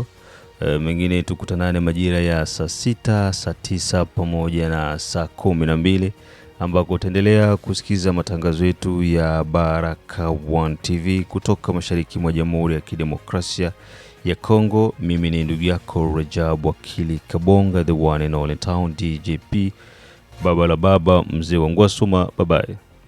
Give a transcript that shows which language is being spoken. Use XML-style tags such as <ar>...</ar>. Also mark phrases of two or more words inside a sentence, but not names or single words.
<sw>Mengine tukutanane majira ya saa 6, saa 9 pamoja na saa 12 ambako utaendelea kusikiza matangazo yetu ya Baraka One TV kutoka mashariki mwa Jamhuri ya Kidemokrasia ya Kongo. Mimi ni ndugu yako Rajabu Wakili Kabonga,</sw> <en>the one and all in town DJP.</en> <sw>baba la baba, mzee wa Ngwasuma.</sw> <en>Bye bye.</en>